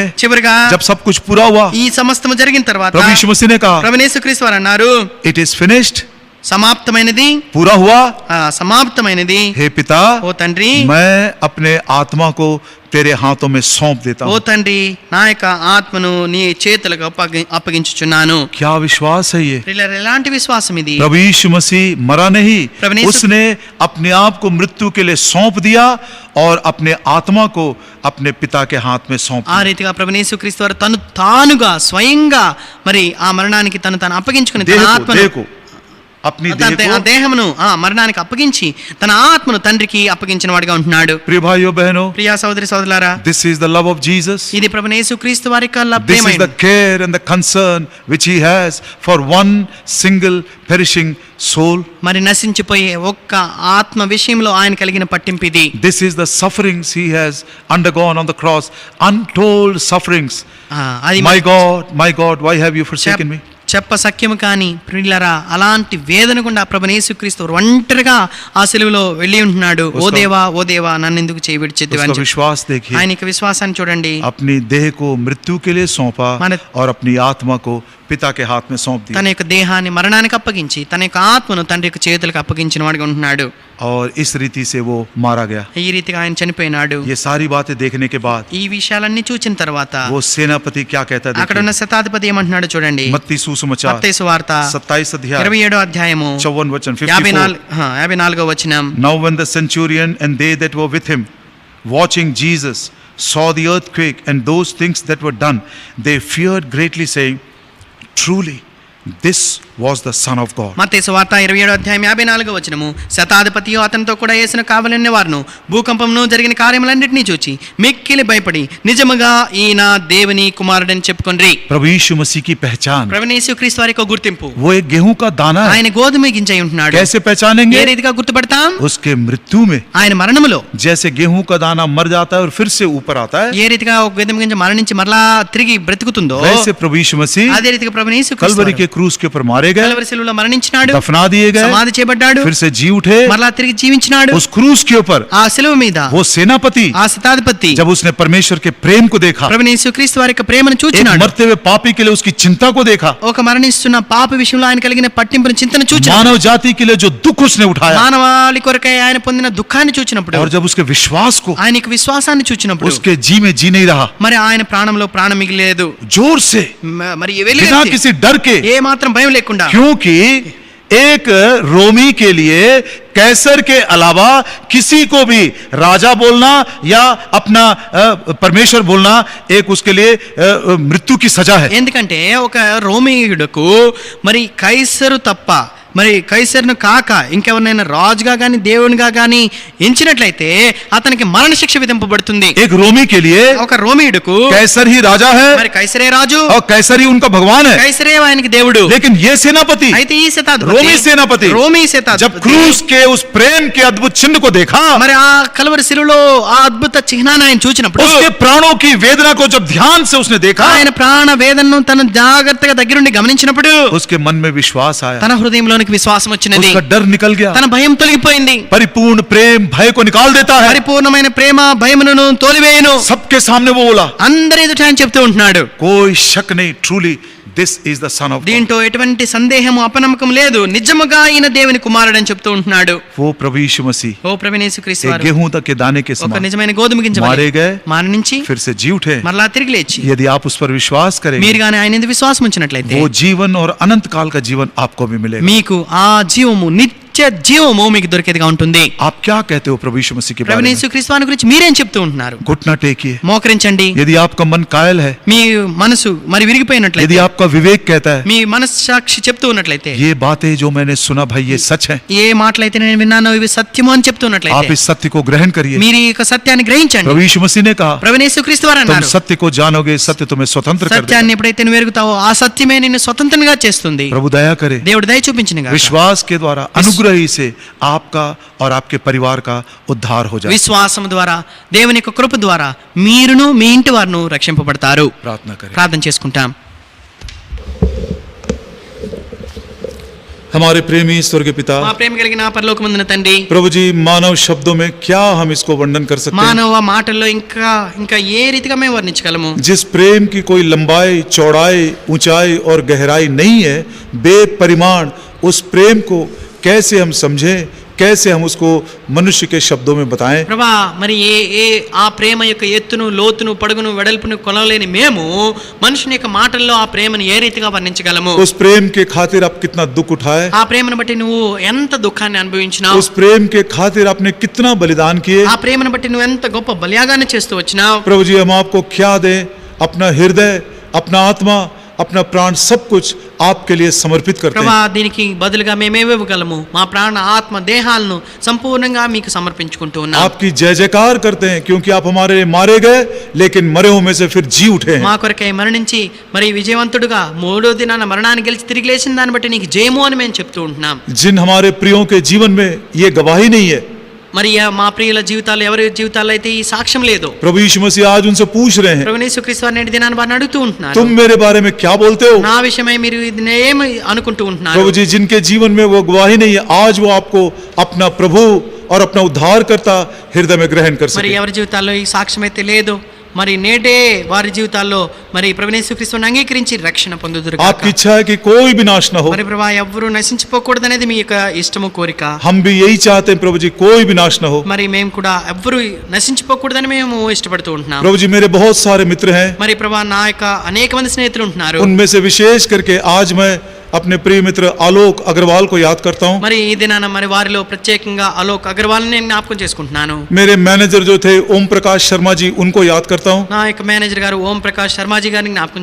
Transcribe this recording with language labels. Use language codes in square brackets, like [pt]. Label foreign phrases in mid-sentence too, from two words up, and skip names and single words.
[te] చివరిగా [hi] जब सब कुछ पूरा हुआ, [te] ఈ సమస్తము జరిగిన తర్వాత [hi] प्रभु यीशु मसीह ने कहा, [te] ప్రభువు యేసుక్రీస్తు వారు అన్నారు, [en] It is finished, [te] సమాప్తమైనది, [hi] पूरा हुआ. [te] సమాప్తమైనది. [hi] हे पिता, [te] ఓ తండ్రి, [hi] मैं अपने आत्मा को तेरे हाथों में सौंप देता [te] ఓ [hi] हूँ. [te] తండ్రి, నా యొక్క ఆత్మను నీ చేతులకు అప్పగించుచున్నాను. [hi] क्या विश्वास है ये. [te] ప్రియులారా, ఎలాంటి విశ్వాసం ఇది. [hi] प्रभु यीशु मसीह मरा नहीं, प्रभु यीशु- उसने अपने आप को मृत्यु के लिए सौंप दिया और अपने आत्मा को अपने पिता के हाथ में सौंप [te] ఆ [hi] दिया. [te] రీతిగా ప్రభువు యేసుక్రీస్తు వారు తానుగా స్వయంగా మరి ఆ మరణానికి తను అప్పగించుకుని తన [hi] देह को, [te] ఆత్మను [hi] देह को, अपनी [te] ఆ [hi] देह को. [te] దేహమును ఆ మరణానికి అప్పగించి తన ఆత్మను తండ్రికి అప్పగించిన వాడిగా ఉంటున్నాడు. [hi] प्रिय भाइयों बहनों, [te] ప్రియా సోదరి సోదరులారా, [en] this is the love of Jesus. [te] ఇది ప్రభువు యేసుక్రీస్తు వారి యొక్క [en] This is [te] ప్రేమ. [en] the care and the concern which he has for one single perishing soul. [te] మరి నశించిపోయే ఒక్క ఆత్మ విషయంలో ఆయన కలిగిన పట్టింపు ఇది. [en] This is the sufferings he has undergone on the cross, untold sufferings. [te] అది [en] My God, why have you forsaken me? [te] చెప్ప సఖ్యము కాని ప్రియులారా, అలాంటి వేదన గుండా ప్రభువు యేసుక్రీస్తు ఒంటరిగా ఆ సిలువలో వెళ్ళి ఉంటున్నాడు. ఓ దేవా నన్ను ఎందుకు చేయి విడిచిద్దివి అని [hi] उसका [te] చెప్పి. [hi] विश्वास देखिए, [te] ఆయన యొక్క విశ్వాసాన్ని చూడండి. [hi] अपनी देह को मृत्यु के लिए सौंपा माने- और अपनी आत्मा को पिता के हाथ में सौंप [te] తన [hi] दिया. [te] యొక్క దేహాన్ని మరణానికి అప్పగించి తన యొక్క ఆత్మను తండ్రి యొక్క చేతులకు అప్పగించిన వాడిగా ఉంటున్నాడు. [hi] और इस रीति से वो मारा गया. [te] ఈ రీతిగా ఆయన చనిపోయినాడు. [hi] ये सारी बातें देखने के बाद [te] ఈ విషయాలన్నీ చూచిన తర్వాత [hi] वो सेनापति क्या कहता है [te] అక్కడ [hi] देखिए. [te] ఉన్న శతాధిపతి ఏమంటున్నాడు చూడండి. [hi] मत्ती सुसमाचार [te] మత్తయి సువార్త [hi] 27 अध्याय [te] 27వ అధ్యాయము [hi] 54 वचन 54. [te] 54వ వచనం. [en] Now when the centurion and they that were with him, watching Jesus, saw the earthquake and those things that were done, they feared greatly, saying, truly this was the Son of God. [te] మత్తయి సువార్త 27వ అధ్యాయం 54వ వచనము. శతాధిపతియు అతనితో కూడా యేసును కావలన్న వారును భూకంపమును జరిగిన కార్యములన్నిటినీ చూచి మిక్కిలి భయపడి నిజముగా ఈయన దేవుని కుమారుడని చెప్పుకొనిరి. [hi] प्रभु यीशु मसीह की पहचान, [te] ప్రభువు యేసుక్రీస్తు వారి యొక్క గుర్తింపు, [hi] वो एक गेहूं का दाना है. [te] ఆయన గోధుమ గింజ అయి ఉంటున్నాడు. [hi] कैसे पहचानेंगे? [te] ఏ రీతిగా గుర్తుపడతాం? [hi] उसके मृत्यु में, [te] ఆయన మరణములో [hi] जैसे गेहूं का दाना मर जाता है और फिर से ऊपर आता है, [te] ఏ రీతిగా ఒక గోధుమ గింజ మరణించి మరలా తిరిగి బ్రతుకుతుందో [hi] वैसे प्रभु यीशु मसीह [te] అదే రీతిగా ప్రభువు యేసుక్రీస్తు [hi] कलवरी के क्रूस के ऊपर मारे गए, [te] కల్వరి శిలువలో మరణించినాడు, [hi] दफना दिए गए, [te] సమాధి చేయబడ్డాడు, [hi] फिर से जी उठे. [te] మరలా తిరిగి జీవించినాడు. [hi] उस क्रूस के ऊपर [te] ఆ శిలువ మీద [hi] वो सेनापति, [te] ఆ శతాధిపతి [hi] जब उसने परमेश्वर के प्रेम को देखा, [te] ప్రభువు యేసుక్రీస్తు వారి యొక్క ప్రేమను [hi] एक [te] చూచినాడు. [hi] मरते हुए पापी के लिए उसकी चिंता को देखा, [te] ఒక మరణిస్తున్న పాప విషయంలో ఆయన కలిగిన పట్టింపును చింతన చూచినాడు. [hi] मानव जाति के लिए जो दुख उसने उठाया, [te] మానవాళి కొరకై ఆయన పొందిన దుఃఖాన్ని చూచినప్పుడు, [hi] और जब उसके विश्वास को, [te] ఆయన యొక్క విశ్వాసాన్ని చూచినప్పుడు [hi] उसके जी में जी नहीं रहा, [te] మరి ఆయన ప్రాణంలో ప్రాణం మిగిలేదు. [hi] जोर से, [te] మరి [hi] बिना किसी डर के, [te] ఏ మాత్రం భయం లేకుండా, [hi] क्योंकि एक रोमी के लिए कैसर के अलावा किसी को भी राजा बोलना या अपना परमेश्वर बोलना एक उसके लिए मृत्यु की सजा है. [te] ఎందుకంటే ఒక రోమీయుడకు మరి కైసరు తప్ప మరి కైసరును కాక ఇంకెవరినైనా రాజుగా గాని దేవునిగా గాని ఎంచినట్లయితే అతనికి మరణశిక్ష విధింపబడుతుంది. [hi] एक रोमी के लिए [te] ఒక రోమీయుడుకు [hi] कैसर ही राजा है [te] మరి కైసరే రాజు, [hi] और कैसर ही उनका भगवान है, [te] కైసరే ఆయనకి దేవుడు. [hi] लेकिन ये सेनापति, [te] అయితే ఈ శతాధిపతి, [hi] रोमी सेनापति, [te] రోమీ [hi] जब [te] శతాధిపతి [hi] क्रूस के उस प्रेम के अद्भुत चिन्ह को देखा, [te] మరి ఆ కల్వరి శిలువలో ఆ అద్భుత చిహ్నాన్ని ఆయన చూచినప్పుడు, [hi] उसके प्राणों की वेदना को जब ध्यान से उसने देखा, [te] ఆయన ప్రాణ వేదనను తను జాగ్రత్తగా దగ్గరుండి గమనించినప్పుడు [hi] उसके मन में विश्वास आया, [te] తన హృదయంలోనికి విశ్వాసం వచ్చినది, [hi] उसका डर निकल गया. [te] తన భయం తొలగిపోయింది. [hi] परिपूर्ण प्रेम भय को निकाल देता है. [te] పరిపూర్ణమైన ప్రేమ భయమును తోలివేయును. [hi] सबके सामने वो बोला, [te] అందరి ఎదుట ఆయన చెప్తూ ఉంటున్నాడు, [hi] कोई शक नहीं, [en] Truly this is the Son of God. [te] దీంట్లో ఎటువంటి సందేహము అపనమ్మకం లేదు, నిజముగా ఈయన దేవుని కుమారుడు అని చెప్తూ ఉంటున్నాడు. [hi] वो प्रभु यीशु मसीह [te] ఓ ప్రభువైన యేసుక్రీస్తు [hi] एक [te] వారు [hi] गेहूं तक के दाने के [te] ఒక [hi] समान [te] నిజమైన గోధుమ గింజ వలె [hi] मारे गए, [te] మరణించి [hi] फिर से जी उठे. [te] మరలా తిరిగి లేచి [hi] यदि आप उस पर विश्वास करेंगे, [te] మీరు గాని ఆయన యందు విశ్వాసం ఉంచినట్లయితే [hi] वो जीवन और अनंत काल का जीवन आपको भी मिलेगा. [te] మీకు ఆ జీవము, నిత్య జీవము మీకు దొరికేదిగా ఉంటుంది. [hi] आप क्या कहते हो प्रभु यीशु मसीह के बारे [te] ప్రభువైన [hi] में? [te] యేసుక్రీస్తు వారి గురించి మీరేం చెప్తూ ఉంటున్నారు? [hi] घुटना टेकिए. [te] మోకరించండి. [hi] यदि आपका मन कायल है, [te] మీ మనసు మరి విరిగిపోయినట్లయితే, [hi] यदि आपका विवेक कहता है [te] మీ మనస్సాక్షి చెప్తూ ఉన్నట్లయితే, [hi] ये बातें जो मैंने सुना भाई ये सच है, [te] ఏ మాటలైతే నేను విన్నానో ఇవి సత్యము అని చెప్తున్నట్లయితే, [hi] आप इस सत्य को ग्रहण करिए. [te] మీరు ఈ యొక్క సత్యాన్ని గ్రహించండి. [hi] प्रभु यीशु मसीह ने कहा, [te] ప్రభువైన యేసుక్రీస్తు వారు [hi] तुम [te] అన్నారు, [hi] सत्य को जानोगे, सत्य तुम्हें स्वतंत्र कर देगा. [te] సత్యాన్ని ఎప్పుడైతే నువ్వు ఎరుగుతావో ఆ సత్యమే నిన్ను స్వతంత్రంగా చేస్తుంది. [hi] प्रभु दया करे, [te] దేవుడు దయ చూపించిన [hi] विश्वास के द्वारा अनुग्रह ही से आपका और आपके परिवार का उद्धार हो जाए. [te] విశ్వాసం ద్వారా, దేవుని యొక్క కృప ద్వారా మీరును మీ ఇంటి వారును రక్షింపబడతారు. [hi] प्रार्थना करें. [te] ప్రార్థన చేసుకుంటాం. [hi] हमारे प्रेमी स्वर्ग के पिता, [te] మా ప్రేమ కలిగిన పరలోకమందున తండ్రి, [hi] प्रभु जी मानव शब्दों में क्या हम इसको वर्णन कर सकते हैं? [te] మానవ మాటల్లో ఇంకా ఏ రీతిగా మేము వర్ణించగలము? [hi] जिस प्रेम की कोई लंबाई, चौड़ाई, ऊंचाई और गहराई नहीं है, बेपरिमाण उस प्रेम को कैसे हम समझें, कैसे हम उसको मनुष्य के शब्दों में बताएं? [te] ప్రభా, మరి ఏ ఆ ప్రేమ యొక్క ఎత్తును, లోతును, పొడుగును, వెడల్పును కొలవలేని మేము మనుషుని యొక్క మాటల్లో ఆ ప్రేమను ఏ రీతిగా వర్ణించగలము? [hi] उस प्रेम के खातिर आप कितना दुख उठाए, [te] ఆ ప్రేమను బట్టి నువ్వు ఎంత దుఃఖాన్ని అనుభవించినావు, [hi] उस प्रेम के खातिर आपने कितना बलिदान किए. [te] ఆ ప్రేమను బట్టి నువ్వు ఎంత గొప్ప బలియాగాన్ని చేస్తూ వచ్చినావు. [hi] प्रभु जी हम आपको क्या दें? अपना हृदय, अपना आत्मा, अपना प्राण, सब कुछ आपके लिए समर्पित करते [te] ప్రభా, [hi] हैं. [te] దీనికి బదులుగా మేమేమివ్వగలము? మా ప్రాణ, ఆత్మ, దేహాలను సంపూర్ణంగా మీకు సమర్పించుకుంటూ ఉన్నాం. [hi] आपकी जय जयकार करते हैं क्योंकि आप हमारे लिए मारे गए, लेकिन मरे हुए में से फिर जी उठे हैं. [te] మా కొరకై మరణించి మరి విజయవంతుడుగా మూడో దినాన మరణాన్ని గెలిచి తిరిగి లేచిన దాన్ని బట్టి నీకు జయము అని మేము చెప్తూ ఉంటున్నాం. [hi] जिन हमारे प्रियों के जीवन में ये गवाही नहीं है, [te] మరి మా ప్రియుల జీవితాలు, ఎవరి జీవితాల్లో అయితే ఈ సాక్ష్యం లేదు, [hi] प्रभु यीशु मसीह आज उनसे पूछ रहे हैं, [te] ప్రభువైన యేసుక్రీస్తు వారు నేటి దినాన్ని వారిని అడుగుతూ ఉంటున్నారు, [hi] तुम मेरे बारे में क्या बोलते हो? [te] నా విషయమై మీరు ఇది ఏమి అనుకుంటూ ఉంటున్నారు? [hi] प्रभु जी जिनके जीवन में वो गवाही नहीं है, आज वो आपको अपना प्रभु और अपना उद्धारकर्ता हृदय में ग्रहण कर [te] మరి [hi] सके. [te] ఎవరి జీవితాల్లో ఈ సాక్ష్యం అయితే లేదు, మరి నేటే వారి జీవితాల్లో మరి ప్రభువైన యేసుక్రీస్తుని అంగీకరించి రక్షణ పొందుదురు గాక. [hi] आपकी इच्छा है कि कोई भी नाश ना हो. [te] మరి ప్రభా, ఎవ్వరూ నశించిపోకూడదనేది మీ యొక్క ఇష్టము, కోరిక. [hi] हम भी यही चाहते हैं प्रभु जी, कोई भी नाश ना हो. [te] మరి మేము కూడా ఎవ్వరూ నశించిపోకూడదని మేము ఇష్టపడుతూ ఉంటున్నాం. [hi] प्रभु जी मेरे बहुत सारे मित्र हैं, [te] మరి ప్రభా, నా యొక్క అనేక మంది స్నేహితులు ఉంటున్నారు. [hi] उनमें से विशेष करके आज मैं अपने प्रिय मित्र आलोक अग्रवाल को याद करता हूँ. [te] మరి ఈ దినాన మరి వారిలో ప్రత్యేకంగా అలోక్ అగర్వాల్ నేను జ్ఞాపకం చేసుకుంటున్నాను. [hi] मेरे मैनेजर जो थे ओम प्रकाश शर्मा जी, उनको याद करता हूँ. [te] నా యొక్క మేనేజర్ గారు ఓం ప్రకాష్ శర్మాజీ గారిని జ్ఞాపకం